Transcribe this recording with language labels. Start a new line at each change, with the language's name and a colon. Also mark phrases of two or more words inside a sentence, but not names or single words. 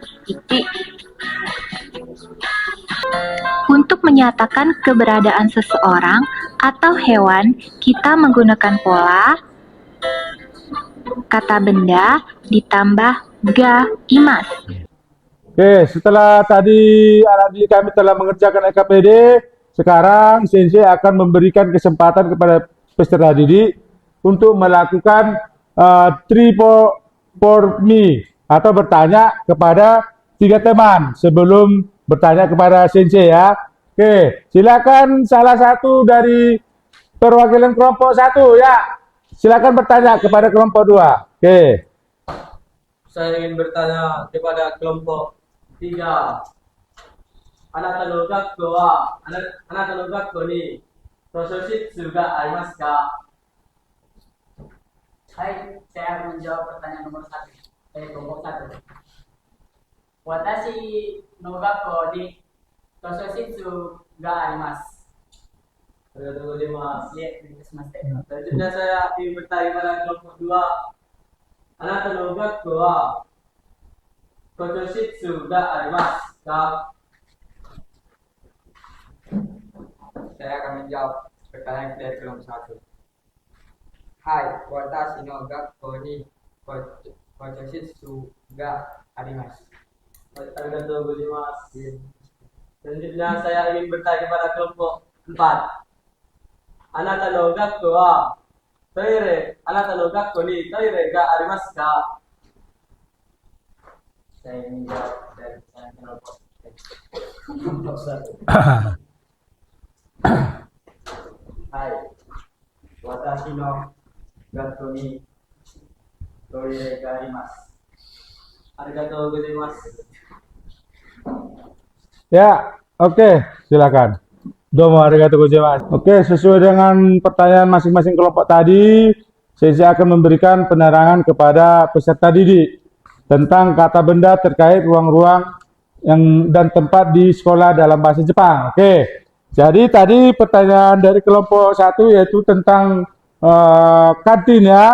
Indonesian: Titik Untuk menyatakan keberadaan seseorang atau hewan, kita menggunakan pola kata benda ditambah
Japanese: がいます.
Indonesian: Oke, setelah tadi anak didik kami telah mengerjakan LKPD, sekarang Sensei akan memberikan kesempatan kepada peserta didik untuk melakukan
English: three for me
Indonesian: atau bertanya kepada 3 teman sebelum bertanya kepada Sensei ya. Oke, silakan salah satu dari perwakilan kelompok 1 ya. Silakan bertanya kepada kelompok 2. Oke. Saya ingin bertanya kepada kelompok 3.
Japanese: あなたの学校はあなたの学校に図書室がありますか?
Indonesian: Hai, saya akan menjawab pertanyaan nomor 1 kelompok 1.
Japanese: 私の学校に図書室があります. ありがとうございます.
Indonesian: Terima kasih. Selanjutnya saya ingin bertanya kepada kelompok 2.
Japanese: あなたの学校は図書室がありますか?
Indonesian: Saya akan menjawab pertanyaan dari kelompok 1.
Japanese: Hai, 私の学校に図書室があります. ありがとうございます.
Indonesian: Selanjutnya saya ingin bertanya kepada kelompok 4.
Japanese: あなたの学校はあなたの学校にトイレがありますか?
Indonesian: Saya ingin menjawab dari kelompok 1.
Japanese: Hai, 私の学校にトイレがあります. ありがとうございます.
Indonesian: Ya, oke, silakan.
Japanese: どうもありがとうございます.
Indonesian: Oke, sesuai dengan pertanyaan masing-masing kelompok tadi, saya akan memberikan penerangan kepada peserta didik tentang kata benda terkait ruang-ruang dan tempat di sekolah dalam bahasa Jepang. Oke. Jadi tadi pertanyaan dari kelompok 1 yaitu tentang kantin ya.